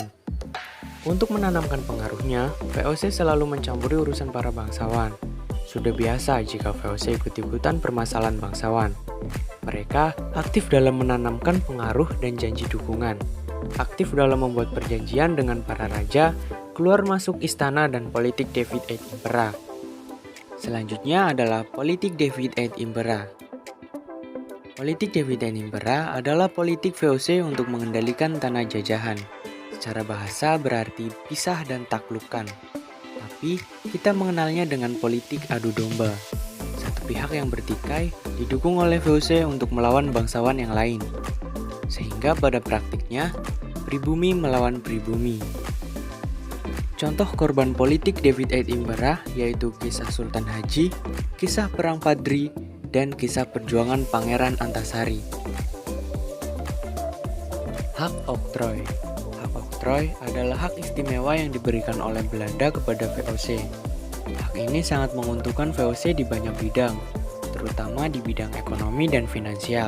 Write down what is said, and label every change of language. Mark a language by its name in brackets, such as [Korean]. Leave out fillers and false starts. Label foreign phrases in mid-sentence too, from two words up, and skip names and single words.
[Indonesian] Untuk menanamkan pengaruhnya, VOC selalu mencampuri urusan para bangsawan. Sudah biasa jika VOC ikut-ikutan permasalahan bangsawan. Mereka aktif dalam menanamkan pengaruh dan janji dukungan. Aktif dalam membuat perjanjian dengan para raja, keluar masuk istana dan politik [Latin] divide et impera. [Indonesian] Selanjutnya adalah politik [Latin] divide et impera. [Indonesian] Politik [Latin] divide et impera [Indonesian] adalah politik VOC untuk mengendalikan tanah jajahan. Secara bahasa berarti pisah dan taklukkan. Tapi kita mengenalnya dengan politik adu domba. Satu pihak yang bertikai didukung oleh VOC untuk melawan bangsawan yang lain. Sehingga pada praktiknya, pribumi melawan pribumi. Contoh korban politik [Latin] divide et impera [Indonesian] yaitu kisah Sultan Haji, kisah Perang Padri, dan kisah perjuangan Pangeran Antasari. Hak oktroy. Hak oktroy adalah hak istimewa yang diberikan oleh Belanda kepada VOC. Hak ini sangat menguntungkan VOC di banyak bidang, terutama di bidang ekonomi dan finansial.